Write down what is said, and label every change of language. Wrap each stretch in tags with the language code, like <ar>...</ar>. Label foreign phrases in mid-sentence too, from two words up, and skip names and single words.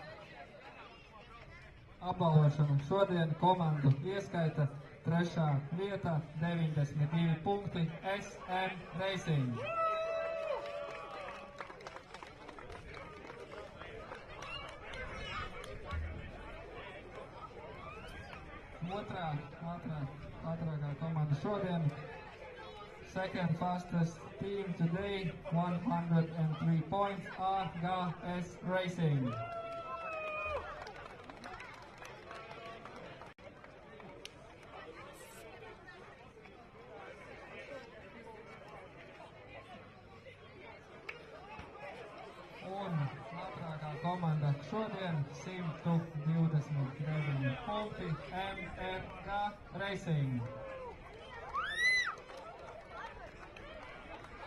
<lv>apbalvošana šodien komandu ieskaita trešā vieta 92 punkti SM Racing. Otrā ātrākā komanda šodien.</lv> <en>Second fastest team today, 103 points, RGS Racing.</en> <lv>Un ātrākā komanda šodien 129 punkti, MRK Racing.</lv>